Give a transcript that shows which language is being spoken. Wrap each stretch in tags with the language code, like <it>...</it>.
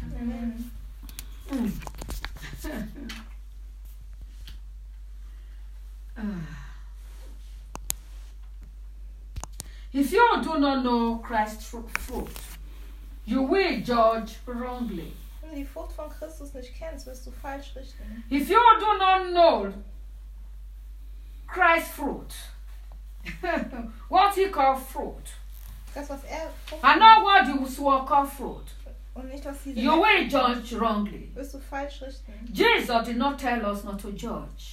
<en>Amen. Amen. If you do not know Christ's fruit, you will judge wrongly.</en> <de>Wenn du die Frucht von Christus nicht kennst, wirst du falsch richten.</de> <en>If you do not know Christ's fruit, what he called fruit,</en> <de>das, was er</de> <en>fruit and not what you will call fruit,</en> <de>und nicht, was sie</de> <en>you will judge wrongly.</en> <de>Wirst du falsch richten.</de> <en>Jesus did not tell us not to judge.</en>